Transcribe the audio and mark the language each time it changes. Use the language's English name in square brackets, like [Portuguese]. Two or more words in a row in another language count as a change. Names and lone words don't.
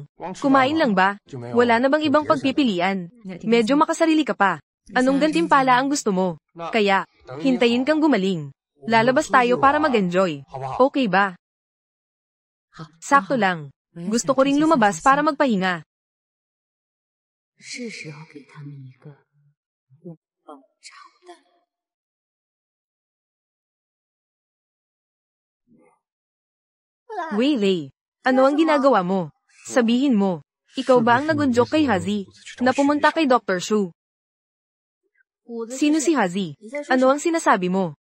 [Filipino] Kumain lang ba? Wala na bang ibang pagpipilian? Medyo makasarili ka pa. Anong gantimpala ang gusto mo? Kaya, hintayin kang gumaling. Lalabas tayo para mag-enjoy. Okay ba? Sakto lang. Gusto ko ring lumabas para magpahinga. [Chinese] 是时候给他们一个温饱茶蛋。 [Filipino] Waylay, ano ang ginagawa mo? Sabihin mo, ikaw ba ang nag-joke kay Hazi na pumunta kay Dr. Shu? Sino si Hazi? Ano ang sinasabi mo?